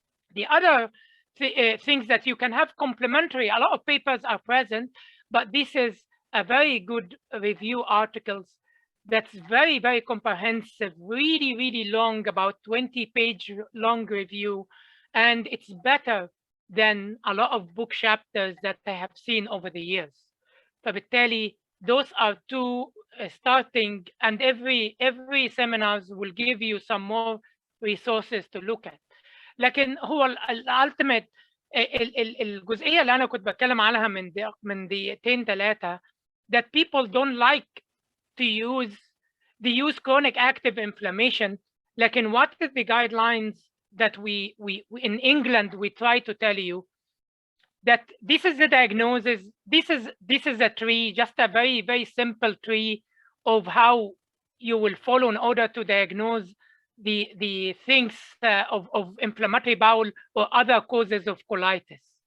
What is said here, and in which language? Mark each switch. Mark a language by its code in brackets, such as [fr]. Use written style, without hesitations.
[en] The other things that you can have complementary, a lot of papers are present, but this is a very good review articles that's very, very comprehensive, really, really long, about 20-page long review. And it's better than a lot of book chapters that I have seen over the years. [ar] فبالتالي [en] those are 2 starting, and every seminars will give you some more resources to look at. [ar] لكن هو الالتيميت الجزئيه اللي انا كنت بتكلم عنها من دقيقتين 3 [en] that people don't like to use chronic active inflammation. [ar] لكن [en] what is the guidelines that we in England we try to tell you that this is the diagnosis, this is a tree, just a very, very simple tree of how you will follow in order to diagnose the things of inflammatory bowel or other causes of colitis.